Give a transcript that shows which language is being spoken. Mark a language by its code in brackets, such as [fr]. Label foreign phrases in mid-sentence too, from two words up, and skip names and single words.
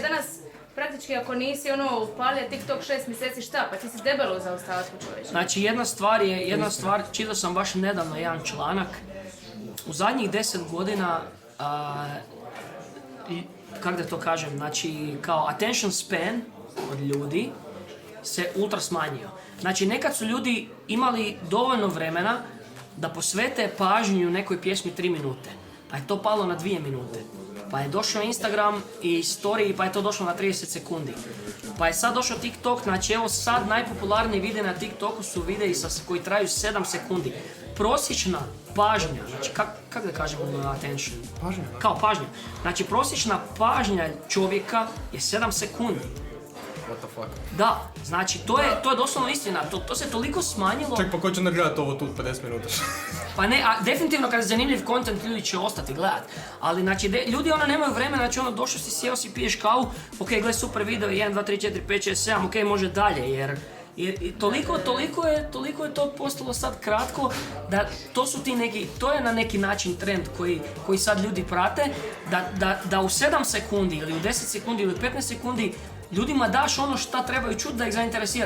[hr] Danas praktički ako nisi upalio TikTok 6 mjeseci šta, pa ti si debelo u zaostatku čovječe. Znači jedna stvar, čitao sam baš nedavno jedan članak. U zadnjih 10 godina, kako da to kažem, znači kao [en] attention span [hr] od ljudi se ultra smanjio. Znači nekad su ljudi imali dovoljno vremena da posvete pažnju nekoj pjesmi 3 minute, pa je to palo na 2 minute. Pa je došao Instagram i story, pa je to došlo na 30 sekundi. Pa je sad došao TikTok, znači evo sad najpopularniji videi na TikToku su videi koji traju 7 sekundi. Prosječna pažnja, znači kako da kažemo attention? Pažnja. Kao pažnja. Znači prosječna pažnja čovjeka je 7 sekundi. [en] What the fuck? [hr] Da, znači to je doslovno istina, to se toliko smanjilo. Ček, pa ko će onda gledat ovo tu 50 minuta? Pa ne, a definitivno kada je zanimljiv content ljudi će ostati gledat. Ali znači ljudi nemaju vremena, znači došao si, sjeo si, piješ kavu, ok, gledaj super video, 1, 2, 3, 4, 5, 6, 7, ok, može dalje, jer toliko je to postalo sad kratko da to je na neki način trend koji sad ljudi prate, da u 7 sekundi ili u 10 sekundi ili 15 sekundi ljudima daš ono šta trebaju čuti da ih zainteresira.